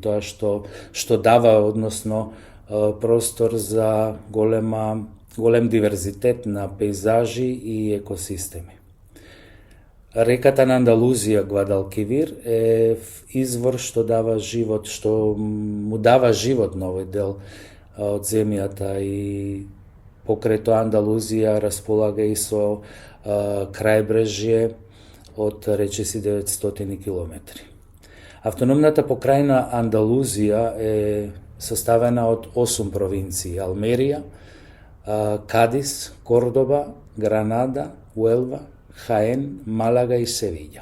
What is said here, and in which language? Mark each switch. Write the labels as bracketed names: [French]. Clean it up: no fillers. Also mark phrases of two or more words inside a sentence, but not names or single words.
[Macedonian] То е што дава, односно простор за голем диверзитет на пејзажи и екосистеми. Реката Andaluzija, Guadalquivir, е извор што му дава живот на овој дел од земјата и покрај тоа Andaluzija располага и со крајбрежје од речи си 900 км. Автономната покраина Andaluzija е составена од 8 провинции: Almerija, Cádiz, Córdoba, Granada, Huelva, Jaén, Málaga i Sevilla.